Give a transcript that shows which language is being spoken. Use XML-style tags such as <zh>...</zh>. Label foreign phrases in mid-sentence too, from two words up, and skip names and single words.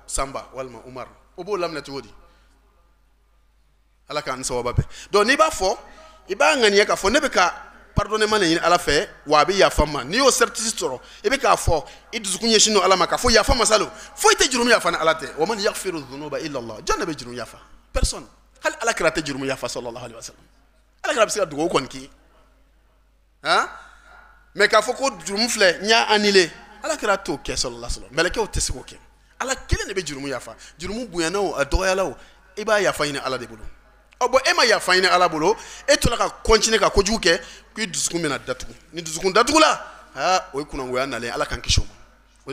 <bm>Samba walima Umar o b'o laminɛ cogo di ala k'an sababa bɛɛ donc n'i b'a fɔ i b'a ŋaniya k'a fɔ ne bɛ ka</bm> <fr>pardonnement de</fr> <bm>ɲini ala fɛ wa a bɛ yafa n ma n'i y'o certitude sɔrɔ i bɛ k'a fɔ i dusukun ɲɛsin don ala ma k'a fɔ yafa ma salo foyi tɛ jurumu yafa ni ala tɛ wa</bm> <ar>من يغفر الذنوب إلا الله</ar> <bm>jɔn de bɛ jurumu yafa personne hali ala kira tɛ jurumu yafa</bm> <ar>صلى الله عليه وسلم</ar> <bm>ala kira bɛ se ka dugawu kɔni k'i ye mais k'a fɔ ko jurumu filɛ n y'a annulé ala kira t'o kɛ</bm> <ar>صلى الله عليه وسلم</ar> <bm>mɛlɛkɛw tɛ se k'o kɛ ala kelen de bɛ jurumu yafa jurumu bonyana o a dɔgɔyala o i b'a yafa ɲini ala de bolo bon e ma yafa ɲini ala bolo e tola ka continuer ka kojugu kɛ k'i dusukun bɛna datugu ni dusukun datugula o ye kunangoya nalen ala k'an kisi o ma o de</bm>